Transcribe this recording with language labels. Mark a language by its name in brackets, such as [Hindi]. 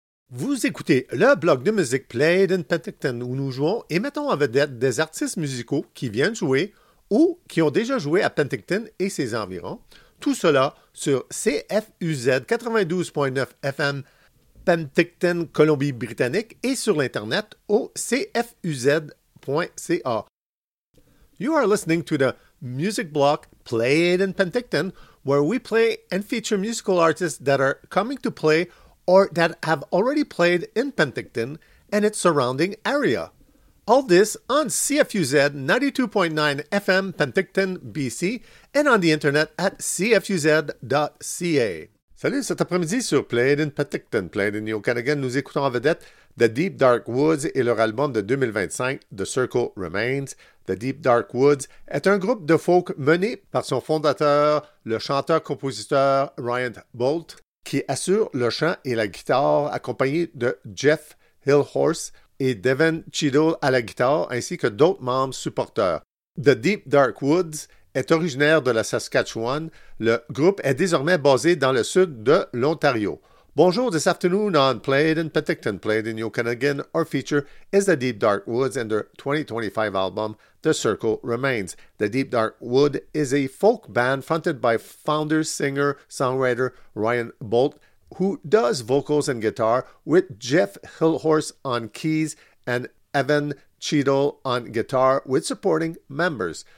[French] Vous écoutez le blog de musique Played in Penticton où nous jouons et mettons en vedette des artistes musicaux qui viennent jouer ou qui ont déjà joué à Penticton et ses environs. Tout cela sur CFUZ 92.9 FM Penticton, Colombie-Britannique et sur l'Internet au cfuz.ca. [English] You are listening to the music block Played in Penticton, where we play and feature musical artists that are coming to play or that have already played in Penticton and its surrounding area. All this on CFUZ 92.9 FM Penticton, BC, and on the internet at cfuz.ca. [French] Salut, cet après-midi sur Played in Penticton, Played in the Okanagan, nous écoutons en vedette The Deep Dark Woods et leur album de 2025, The Circle Remains. The Deep Dark Woods est un groupe de folk mené par son fondateur, le chanteur-compositeur Ryan Bolt, qui assure le chant et la guitare accompagné de Jeff Hillhorse et Devin Cheadle à la guitare, ainsi que d'autres membres supporteurs. The Deep Dark Woods est originaire de la Saskatchewan. Le groupe est désormais basé dans le sud de l'Ontario. [English] Bonjour, this afternoon on Played in Penticton, Played in Okanagan, our feature is The Deep Dark Woods and their 2025 album, The Circle Remains. The Deep Dark Wood is a folk band fronted by founder, singer, songwriter Ryan Bolt, who does vocals and guitar with Jeff Hillhorse on keys and Evan Cheadle on guitar with supporting members.